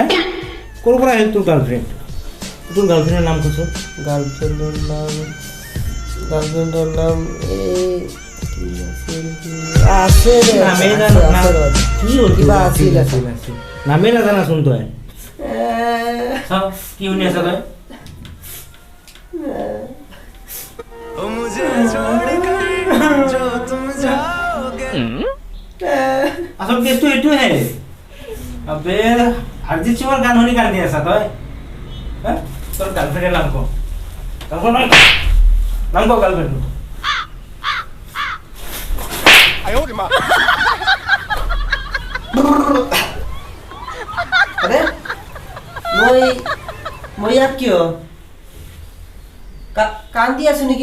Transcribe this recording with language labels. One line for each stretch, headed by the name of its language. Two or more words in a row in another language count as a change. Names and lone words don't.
Assamese: ক'ৰ পৰা আহিল তোৰ গাৰ্লফ্ৰেণ্ড? তোৰ গাৰ্লফ্ৰেণ্ডৰ নাম কৈছ? গাৰ্লফ্ৰেণ্ডৰ নাম আছে নামেই জানো কি হ'ল? কিবা আছিল। নামেই নাজানাচোন তই। কি শুনি আছ তই?
Hindi: मुझे छोड़कर जो तुम जाओगे।
Assamese: আচল কেছটো এইটোহে। আবে অৰিজিৎ সিঙৰ গান শুনি কান্দি আছা তই? তোৰ গাৰ্লফ্ৰেণ্ডৰ নাম ক, নাম ক গাৰ্লফ্ৰেণ্ড। আরে মই ইয়াত কিয় কান্দি আছো নেকি?